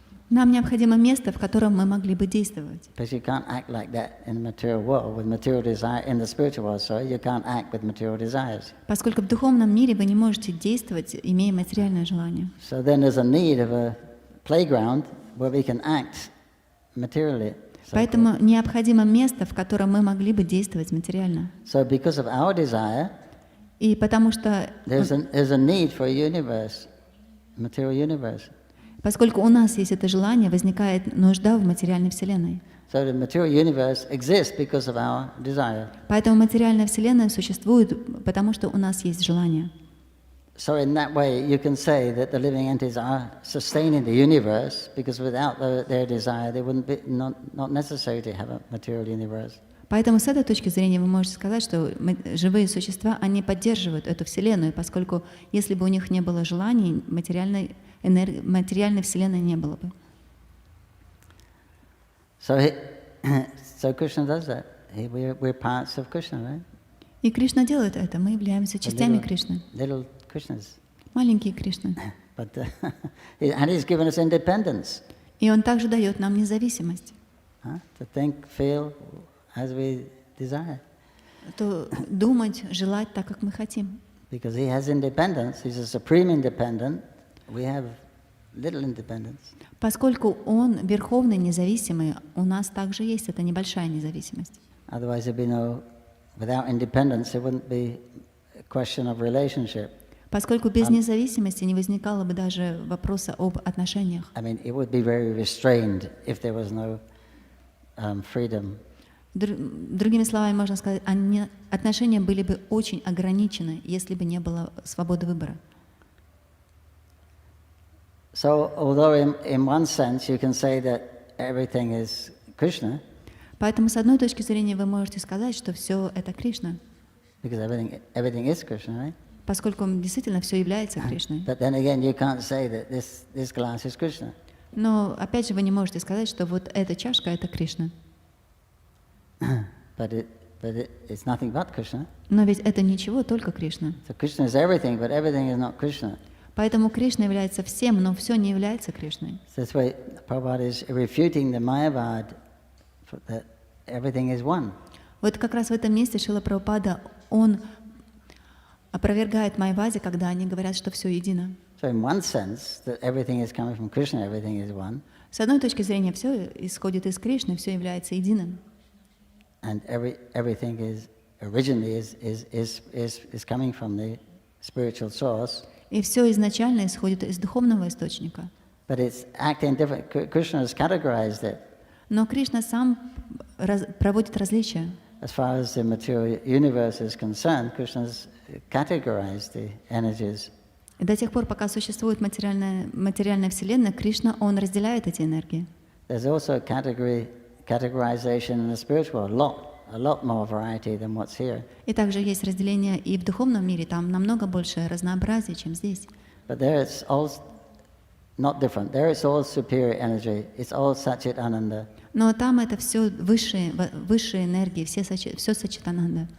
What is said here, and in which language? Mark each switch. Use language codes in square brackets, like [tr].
[ru] Нам необходимо место, в котором мы могли бы действовать. [en] Because you can't act like that in the material world with material desire. In the spiritual world, sorry, you can't act with material desires. [ru] Поскольку в духовном мире вы не можете действовать, имея материальное желание. [en] So then there's a need of a playground where we can act materially. [ru] Поэтому необходимо место, в котором мы могли бы действовать материально. [en] So because of our desire, [ru] и потому что [en] there's a need for a universe, material universe. [ru] Поскольку у нас есть это желание, возникает нужда в материальной вселенной. [en] So the material universe exists because of our desire. [ru] Поэтому материальная вселенная существует, потому что у нас есть желание. [en] So in that way, you can say that the living entities are sustaining the universe, because without their desire, they wouldn't be not necessary to have a material universe. [ru] Поэтому с этой точки зрения вы можете сказать, что живые существа, они поддерживают эту вселенную, поскольку если бы у них не было желаний, материальной вселенной не было бы. [en] So Krishna does that. We're parts of Krishna, right? [ru] И Кришна делает это. Мы являемся частями Кришны. [en] Little Krishnas. [ru] Маленькие Кришны. [en] But, and He's given us independence. [ru] И Он также дает нам независимость. [en] To think, feel as we desire. [ru] То думать, желать так, как мы хотим. [en] Because He has independence. He's a supreme independent. We have little independence. [ru] Поскольку Он верховный, независимый, у нас также есть эта небольшая независимость. [en] Otherwise, there'd be no, without independence, there wouldn't be a question of relationship. [ru] Поскольку без независимости не возникало бы даже вопроса об отношениях. [en] I mean, it would be very restrained if there was no freedom. [ru] Другими словами, можно сказать, отношения были бы очень ограничены, если бы не было свободы выбора. [en] So, although in one sense you can say that everything is Krishna, [ru] Поэтому, с одной точки зрения, вы можете сказать, что все это Кришна, [en] because everything is Krishna, right? [ru] поскольку действительно все является Кришной. [en] But then again, you can't say that this glass is Krishna. [ru] Но опять же, вы не можете сказать, что вот эта чашка — это Кришна. [en] But it's nothing but Krishna. [ru] Но ведь это ничего, только Кришна. [en] So Krishna is everything, but everything is not Krishna. [ru] Поэтому Кришна является всем, но все не является Кришной. [en] So that's why Prabhupada is refuting the Mayavad that everything is one. [ru] Вот как раз в этом месте Шрила Прабхупада, он опровергает Майявади, когда они говорят, что все едино. [en] So in one sense, that everything is coming from Krishna, everything is one. [ru] С одной точки зрения, все исходит из Кришны, все является единым. [en] And everything is originally is coming from the spiritual source. [ru] И все изначально исходит из духовного источника. [en] But it's acting different. Krishna has categorized it. [ru] Но Кришна сам проводит различия. [en] As far as the material universe is concerned, Krishna has categorized the energies. [ru] И до тех пор, пока существует материальная вселенная, Кришна, он разделяет эти энергии. [en] There's also a categorization in the spiritual world, a lot more variety than what's here. [ru] И также есть разделение и в духовном мире, там намного больше разнообразия, чем здесь. [en] But there it's all not different. There it's all superior energy. It's all Satchit Ananda. [ru] Но там это все высшие энергии, все Саччитананда.